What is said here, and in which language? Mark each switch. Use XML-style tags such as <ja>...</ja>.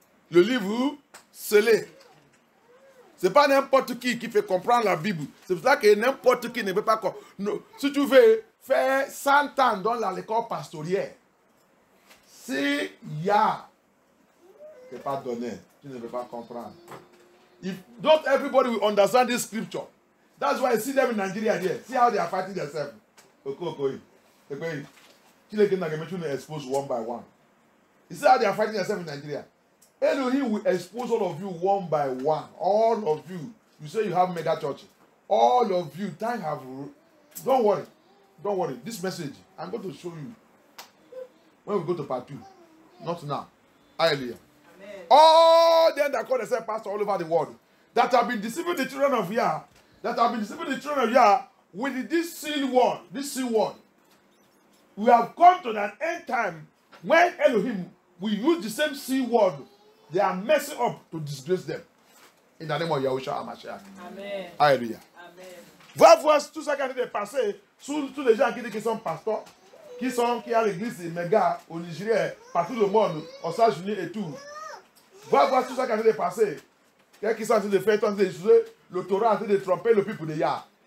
<fr>Le livre scellé. Ce n'est pas n'importe qui peut comprendre la Bible. C'est pour ça que n'importe qui ne peut pas comprendre. Si tu veux faire 100 ans dans l'école pastorielle, si Yah ne t'est pas donné, tu ne peux pas comprendre.</fr> <en>If not everybody will understand this scripture. That's why I see them in Nigeria there. See how they are fighting themselves. You expose one by one. You see how they are fighting themselves in Nigeria. Elohim will expose all of you one by one. All of you. You say you have mega church. All of you. Time have. Don't worry. Don't worry. This message, I'm going to show you when we go to part 2. Not now. Hallelujah. Amen. All them that call themselves pastor all over the world, that have been deceiving the children of Yah, with this seal word, we have come to an end time when Elohim we use the same C word. They are messing up to disgrace them. In the name of Yahushua HaMashiach. Amen.</en> <fr>Alléluia. Amen. Va voir tout ça qui a été passé sur tous les gens qui disent qu'ils sont pasteurs, qui a l'église méga au Nigeria, partout le monde, aux États-Unis et tout. Va voir tout ça qui a été passé. Qui sont en train de faire, en train d'utiliser le Torah, en train de tromper le peuple de Yah.</fr>